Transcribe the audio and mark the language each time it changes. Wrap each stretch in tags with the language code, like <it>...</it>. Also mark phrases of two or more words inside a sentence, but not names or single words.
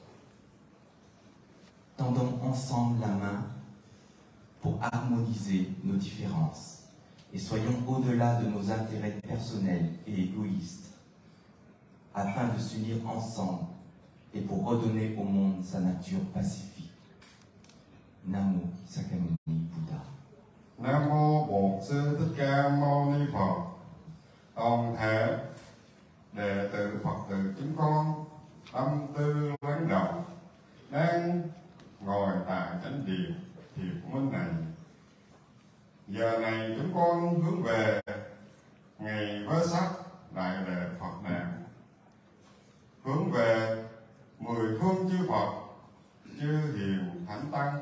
<fr>Tendons ensemble la main pour harmoniser nos différences et soyons au-delà de nos intérêts personnels et égoïstes, afin de s'unir ensemble et pour redonner au monde sa nature pacifique.</fr> <pi>Namo Sakyamuni Bouddha.</pi> <vi>Namo Bổn Sư Thích Ca Mâu Ni Phật. Toàn thể đệ tử Phật tử chúng con tâm tư lắng động đang ngồi tại chánh điện thiệt minh này. Giờ này chúng con hướng về ngày Vesak đại lễ Phật đản, hướng về 10 phương chư Phật, chư hiền thánh tăng.</vi>